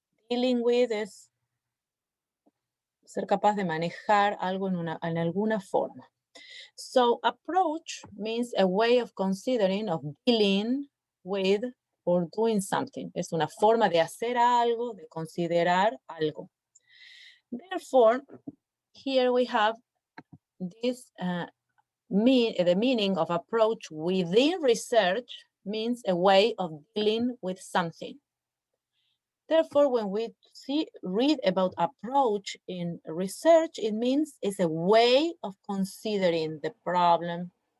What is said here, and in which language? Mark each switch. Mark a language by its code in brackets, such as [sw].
[en] Dealing with [es] es ser capaz de manejar algo en alguna forma. [en] So approach means a way of considering, of dealing with or doing something. [es] Es una forma de hacer algo, de considerar algo. [en] Therefore, here we have this the meaning of approach within research means a way of dealing with something. Therefore, when we read about approach in research, it means it's a way of considering the problem.